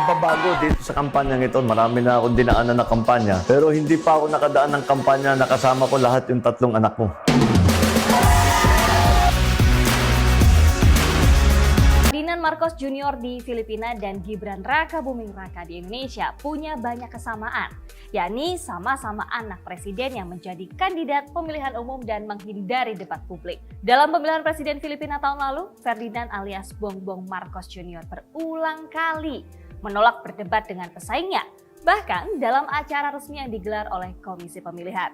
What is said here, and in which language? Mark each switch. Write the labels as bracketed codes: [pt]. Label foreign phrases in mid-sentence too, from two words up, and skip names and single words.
[tl] bago dito sa kampanyang ito. Marami na akong dinaanan na kampanya. Pero hindi pa ako nakadaan ng kampanya na kasama ko lahat yung 3 anak ko. [id] Ferdinand Marcos Jr. di Filipina dan Gibran Rakabuming Raka di Indonesia punya banyak kesamaan, yakni sama-sama anak presiden yang menjadi kandidat pemilihan umum dan menghindari debat publik. Dalam pemilihan presiden Filipina tahun lalu, Ferdinand alias Bongbong Marcos Jr. berulang kali menolak berdebat dengan pesaingnya, bahkan dalam acara resmi yang digelar oleh Komisi Pemilihan.